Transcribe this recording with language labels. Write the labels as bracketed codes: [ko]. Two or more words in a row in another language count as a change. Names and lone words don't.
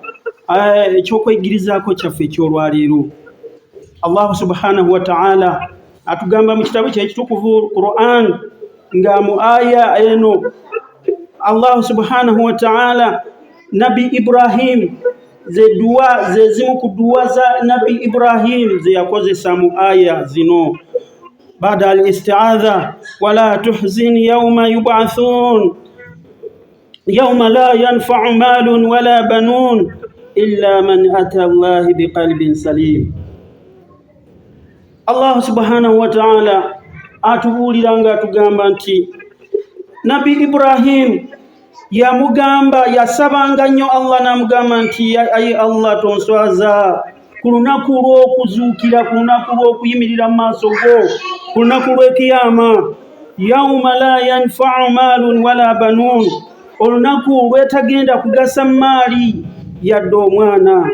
[lg] Ekyokwegirizaako kyaffe ekyolwaleero, [ar] الله سبحانه وتعالى [lg] atugamba mu kitabu kye ekitukuvu Quran, nga mu aya eno [ar] الله سبحانه وتعالى [lg] Nabi Ibrahim ze zimu ku dduwa za Nabi Ibrahim ze yakozesa mu aya zino. [ar] بعد الاستعاذة ولا تحزن يوم يبعثون يوم لا ينفع مال ولا بنون إلا من أتى الله بقلب سليم. الله سبحانه وتعالى [lg] atubuuliranga atugamba nti Nabi Ibrahim yamugamba yasabanga nnyo Allah n'amugamba nti ayi Allah tonswaza ku lunaku lw'okuzuukira, ku lunaku lw'okuyimirira mu maaso go, ku lunaku lw'ekiyama, [ar] يوم لا ينفع مال ولا بنون, [lg] olunaku lwetagenda kugasa maali yadde omwana.